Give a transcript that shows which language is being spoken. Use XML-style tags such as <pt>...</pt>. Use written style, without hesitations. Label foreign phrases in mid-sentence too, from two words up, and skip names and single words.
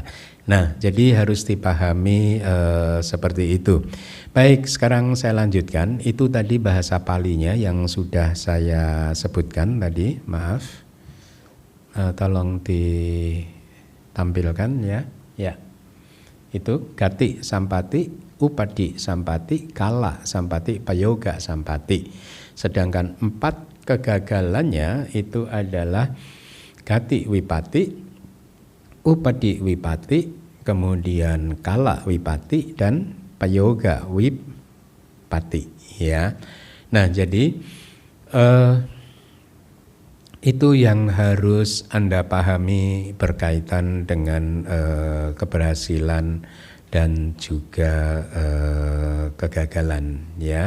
<id>Nah, jadi harus dipahami seperti itu. Baik, sekarang saya lanjutkan. Itu tadi bahasa Palinya yang sudah saya sebutkan tadi. Maaf, tolong ditampilkan ya.</id> <pi>Ya, itu gati sampati, upadi sampati, kala sampati, payoga sampati.</pi> <id>Sedangkan 4 kegagalannya itu adalah</id> <pi>gati wipati, upadi wipati,</pi> <id>kemudian</id> <pi>kala wipati</pi> <id>dan</id> <pi>payoga wipati</pi> <id>ya. Nah, jadi itu yang harus Anda pahami berkaitan dengan keberhasilan dan juga kegagalan ya.</id>